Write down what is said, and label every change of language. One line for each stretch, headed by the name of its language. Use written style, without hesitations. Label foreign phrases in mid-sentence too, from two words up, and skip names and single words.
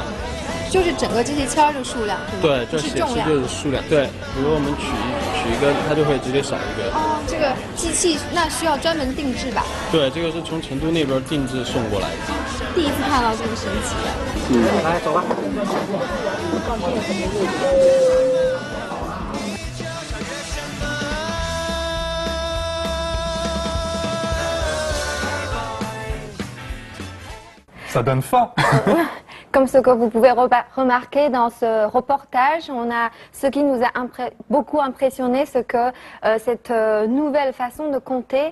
Chinese: 就是整个这些签儿的数量，是吗？对，这是显示重量。就是数量。对，比如我们取一根，它就会直接少一个。哦，这个机器那需要专门定制吧？对，这个是从成都那边定制送过来的。第一次看到这么神奇的。来，走吧。
French: Ça donne faim. Comme ce que vous pouvez remarquer dans ce reportage, on a ce qui nous a beaucoup impressionné, c'est que cette nouvelle façon de compter.